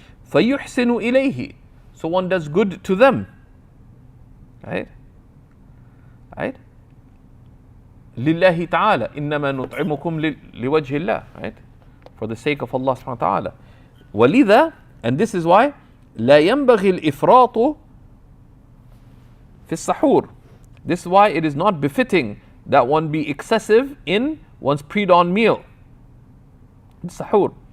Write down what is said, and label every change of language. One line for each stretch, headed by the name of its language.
Arabic: فَيُحْسِنُ إِلَيْهِ,
English: so one does good to them, right?
Arabic: لِلَّهِ تَعَالَى إِنَّمَا نُطْعِمُكُمْ لِوَجْهِ اللَّهِ, right?
English: For the sake of Allah subhanahu wa ta'ala.
Arabic: وَلِذَا,
English: and this is why
Arabic: لَا يَنْبَغِي الْإِفْرَاطُ فِي السَّحُورِ,
English: this is why it is not befitting that one be excessive in one's pre-dawn meal, sahur.